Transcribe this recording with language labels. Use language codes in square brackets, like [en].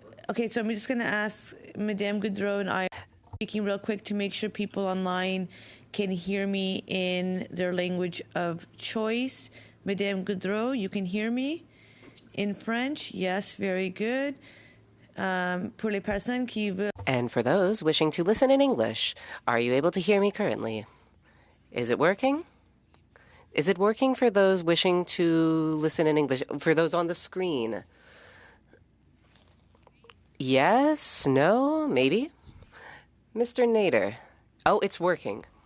[en] Okay, so I'm just going to ask Madame Goudreau and I speaking real quick to make sure people online can hear me in their language of choice. Madame Goudreau, you can hear me in French? Yes, very good. [fr] Pour les personnes qui veulent... [en] And for those wishing to listen in English, are you able to hear me currently? Is it working? Is it working for those wishing to listen in English? For those on the screen? Yes? No? Maybe? Mr. Nader. Oh, it's working.